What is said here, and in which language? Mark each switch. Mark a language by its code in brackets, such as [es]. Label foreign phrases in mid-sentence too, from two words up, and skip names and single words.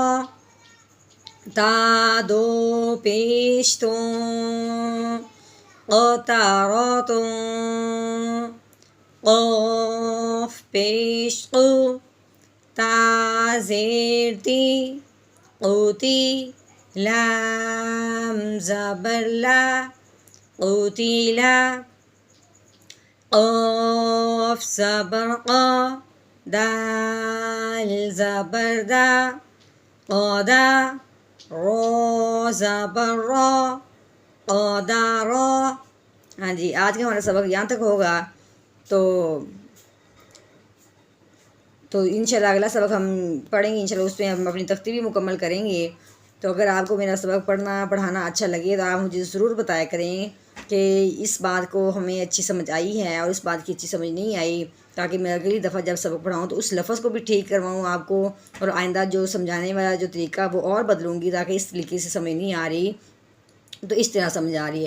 [ur] تا دو پیش توں، قطراتوں. قاف پیش قو، تا زیر تی، قوتی. لام زبر لا، قوتیلا. قاف زبر قا، دال زبر دا، قادا. رو زبر را، قادارا. ہاں جی آج کا ہمارا سبق یہاں تک ہوگا. تو انشاءاللہ اگلا سبق ہم پڑھیں گے، انشاءاللہ اس پہ ہم اپنی تختی بھی مکمل کریں گے. تو اگر آپ کو میرا سبق پڑھانا اچھا لگے تو آپ مجھے ضرور بتایا کریں کہ اس بات کو ہمیں اچھی سمجھ آئی ہے اور اس بات کی اچھی سمجھ نہیں آئی، تاکہ میں اگلی دفعہ جب سبق پڑھاؤں تو اس لفظ کو بھی ٹھیک کرواؤں آپ کو، اور آئندہ جو سمجھانے والا جو طریقہ وہ اور بدلوں گی، تاکہ اس طریقے سے سمجھ نہیں آ رہی تو اس طرح سمجھ آ رہی ہے.